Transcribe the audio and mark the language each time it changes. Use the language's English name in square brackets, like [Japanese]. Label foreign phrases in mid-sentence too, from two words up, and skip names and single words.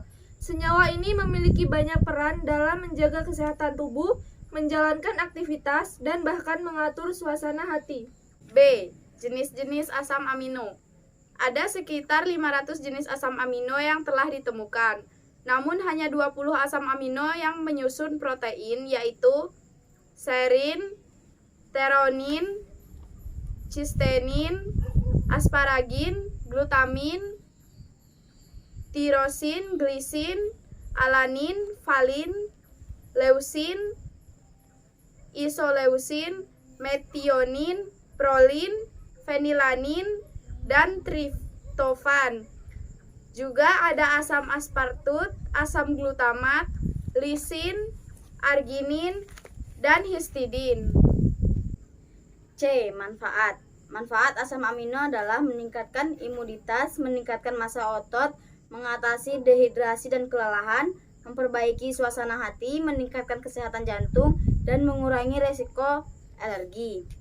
[Indonesian] Senyawa ini memiliki banyak peran dalam menjaga kesehatan tubuh, menjalankan aktivitas, dan bahkan mengatur suasana hati. B. Jenis-jenis asam amino. Ada sekitar 500 jenis asam amino yang telah ditemukan. Namun hanya 20 asam amino yang menyusun protein, yaitu serin, theronin, cysteine, asparagin, glutamin, tirosin, glisin, alanin, valin, leusin, isoleusin, metionin, prolin, fenilanin, dan triptofan. Juga ada asam aspartut, asam glutamat, lisin, arginin, dan histidin. C. Manfaat. Manfaat asam amino adalah meningkatkan imunitas, meningkatkan massa otot, mengatasi dehidrasi dan kelelahan, memperbaiki suasana hati, meningkatkan kesehatan jantung, dan mengurangi resiko alergi.